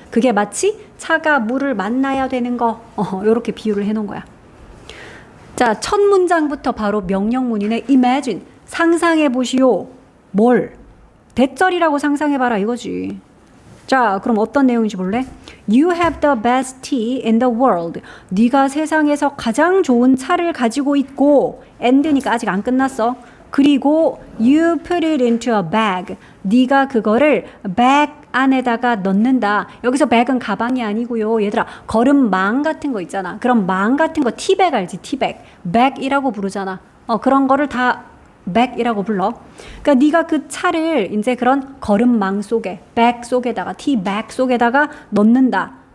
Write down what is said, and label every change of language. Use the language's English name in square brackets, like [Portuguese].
[Korean] 그게 마치 차가 물을 만나야 되는 거. 이렇게 비유를 해놓은 거야. 자, 첫 문장부터 바로 명령문이네. imagine. 상상해 보시오. 뭘? 대절이라고 상상해봐라 이거지. 자, 그럼 어떤 내용인지 볼래? [English] You have the best tea in the world. [Korean] 네가 세상에서 가장 좋은 차를 가지고 있고, and니까 아직 안 끝났어. [English] 그리고 you put it into a bag. [Korean] 네가 그거를 bag 안에다가 넣는다. 여기서 bag은 가방이 아니고요. 얘들아, 걸음망 같은 거 있잖아. 그럼 망 같은 거 티백 알지? 티백. bag이라고 부르잖아. 그런 거를 다 bag이라고 불러. 그러니까 네가 그 차를 이제 그런 걸음망 속에, bag 속에다가, 티백 속에다가 넣는다.